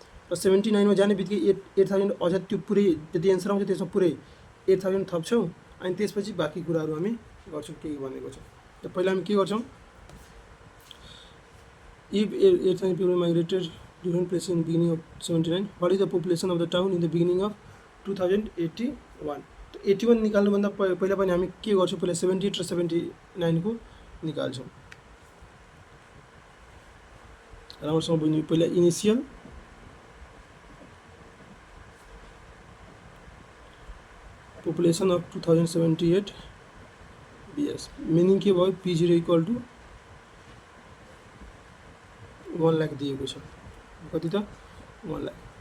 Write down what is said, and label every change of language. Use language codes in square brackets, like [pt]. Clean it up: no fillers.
[ne] र 79 मा जाने बित्तिकै 8000 अझ त्यो पुरै जति एन्सर आउँछ त्यसमा पुरै 8000 थप्छौं। अनि त्यसपछि बाँकी कुराहरु हामी गर्छौं के भनेको छ। त पहिला हामी के गर्छौं [en] if 8,000 people migrated different places in beginning of 79 what is the population of the town in the beginning of 2081। [ne] तो 81 निकाल्नु भन्दा पहिला पनि हामी के गर्छौं पहिला 78 र 79 को निकाल्छौं। राम्रोसँग बुझ्नु पहिला initial [en] population of 2078 BS meaning [ne] के भयो P0 equal to 1 लाख दिएको छ कति त 1 लाख।